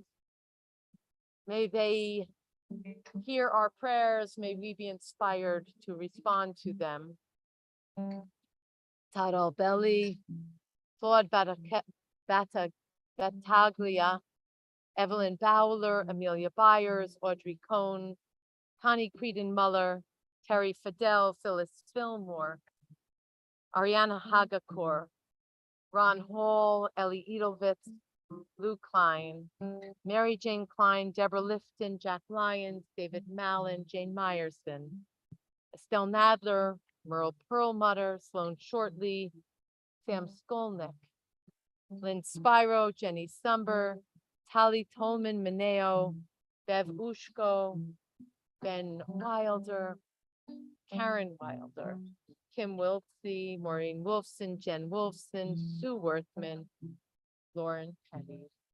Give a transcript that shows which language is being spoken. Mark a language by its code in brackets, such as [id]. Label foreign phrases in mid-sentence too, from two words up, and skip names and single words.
[en] May they hear our prayers. May we be inspired to respond to them. Tadal Belli, Claude Battaglia, Evelyn Bowler, Amelia Byers, Audrey Cohn, Connie Creedon Muller, Terry Fidel, Phyllis Fillmore, Ariana Hagakor, Ron Hall, Ellie Edelwitz, Lou Klein, Mary Jane Klein, Deborah Lifton, Jack Lyons, David Mallon, Jane Meyerson, Estelle Nadler, Merle Perlmutter, Sloan Shortley, Sam Skolnick, Lynn Spiro, Jenny Sumber, Tali Tolman Mineo, Bev Ushko, Ben Wilder, Karen Wilder, Kim Wiltsey, Maureen Wolfson, Jen Wolfson, Sue Worthman, Lauren Petty.